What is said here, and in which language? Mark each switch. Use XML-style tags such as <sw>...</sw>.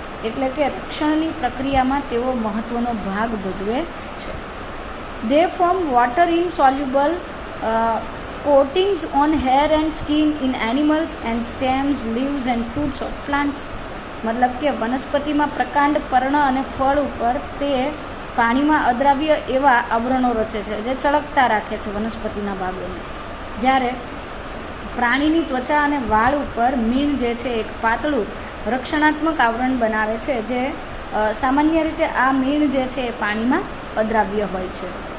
<gu>એટલે કે રક્ષણની પ્રક્રિયામાં તેઓ મહત્ત્વનો ભાગ ભજવે છે.</gu> <en>They form water insoluble coatings on hair and skin in animals and stems, leaves and fruits of plants.</en> <gu>મતલબ કે વનસ્પતિમાં પ્રકાંડ, પર્ણ અને ફળ ઉપર તે પાણીમાં અદ્રાવ્ય એવા આવરણો રચે છે જે ચળકતા રાખે છે વનસ્પતિના ભાગોને, જ્યારે પ્રાણીની ત્વચા અને વાળ ઉપર મીણ જે છે એક પાતળું રક્ષણાત્મક આવરણ બનાવે છે, જે સામાન્ય રીતે આ મીણ જે છે એ પાણીમાં અદ્રાવ્ય હોય છે.</gu>